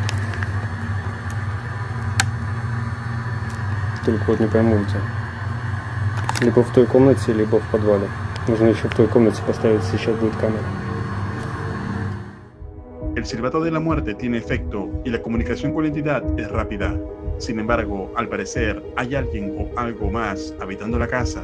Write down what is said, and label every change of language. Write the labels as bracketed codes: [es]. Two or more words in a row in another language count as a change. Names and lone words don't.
[ru] Только вот не пойму где. Либо в той комнате, либо в подвале. Нужно еще в той комнате поставить, сейчас будет камера. [es] El silbato de la muerte tiene efecto y la comunicación con la entidad es rápida. Sin embargo, al parecer, hay alguien o algo más habitando la casa.